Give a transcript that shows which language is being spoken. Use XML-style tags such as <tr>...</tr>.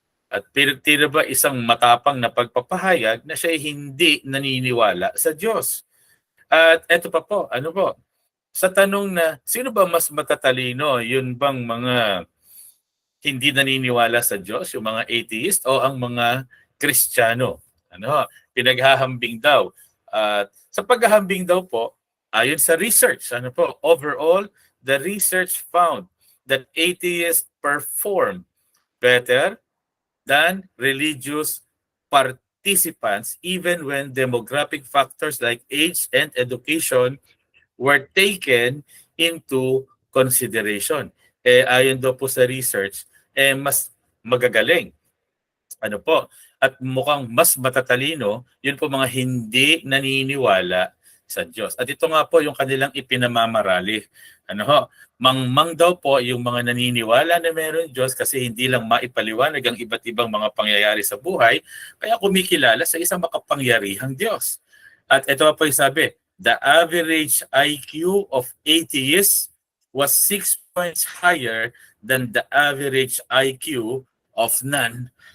<tl>At tira ba isang matapang na pagpapahayag na siya hindi naniniwala sa Diyos. At eto pa po, ano po, sa tanong na sino ba mas matatalino, yun bang mga hindi naniniwala sa Diyos, yung mga atheist o ang mga Kristiyano? Ano, pinaghahambing daw. At sa paghahambing daw po, ayon sa research, ano po, overall,</tl> <en>the research found that atheists perform better than religious participants even when demographic factors like age and education were taken into consideration.</en> <tl>Ayon daw po sa research, mas magagaling. Ano po? At mukhang mas matatalino, yun po mga hindi naniniwala sa Diyos. At ito nga po yung kanilang ipinamamarali. Ano ho? Mangmang daw po yung mga naniniwala na meron Diyos kasi hindi lang maipaliwanag ang iba't ibang mga pangyayari sa buhay, kaya kumikilala sa isang makapangyarihang Diyos. At ito pa po yung sabi,</tl> <en>the average IQ of atheists was 6 points higher than the average IQ of non-atheist.</en>